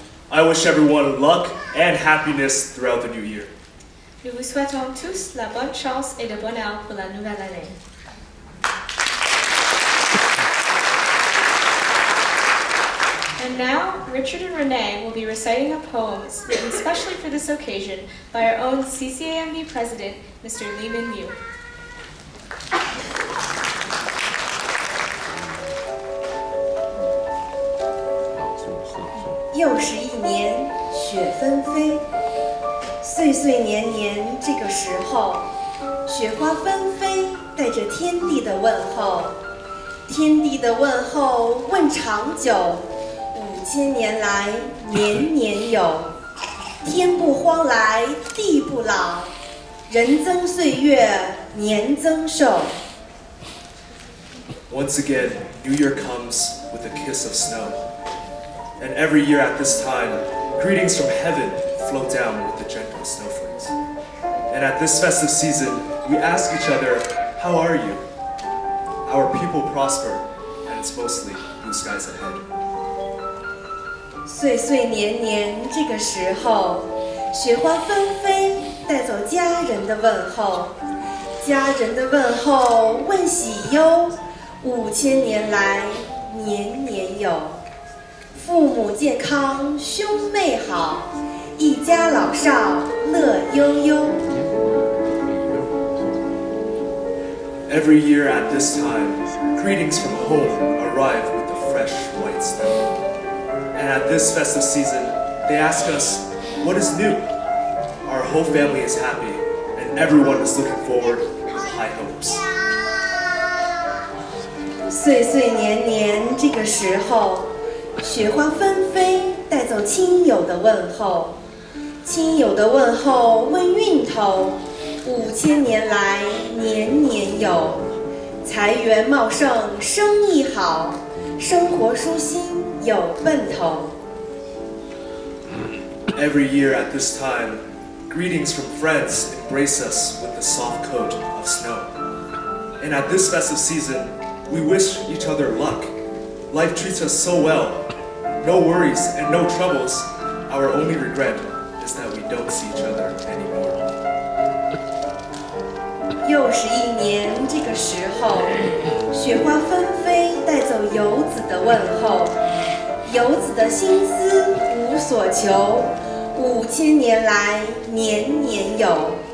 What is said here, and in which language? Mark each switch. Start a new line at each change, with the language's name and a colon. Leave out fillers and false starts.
English: I wish everyone luck and happiness throughout the new year.
French: Nous vous souhaitons tous la bonne chance et le bonheur pour la nouvelle année.
English: And now, Richard and Renee will be reciting a poems written specially for this occasion by our own CCANB President, Mr. Lee Min-yu.
Chinese: 又是一年雪纷飞，岁岁年年这个时候，雪花纷飞，带着天地的问候。天地的问候问长久，5000年来年年有。天不荒来地不老，人增岁月年增寿。
English: Once again, New Year comes with a kiss of snow. And every year at this time, greetings from heaven float down with the gentle snowflakes. And at this festive season, we ask each other, how are you? Our people prosper, and it's mostly blue skies ahead.
Chinese: 岁岁年年这个时候，雪花纷飞，带走家人的问候。家人的问候问喜忧，5000年来年年有。父母健康，兄妹好，一家老少乐悠悠。
English: Every year at this time, greetings from home arrive with the fresh white snow. And at this festive season, they ask us, what is new? Our whole family is happy, and everyone is looking forward with high hopes.
Chinese: 岁岁年年这个时候。雪花纷飞，带走亲友的问候。亲友的问候问运头，5000年来年年有。财源茂盛，生意好，生活舒心有奔头。
English: Every year at this time, greetings from friends embrace us with the soft coat of snow. And at this festive season, we wish each other luck. Life treats us so well. No worries and no troubles. Our only regret is that we don't see each other anymore.
Chinese: 又是一年这个时候，雪花纷飞，带走游子的问候。游子的心思无所求，5000年来年年有。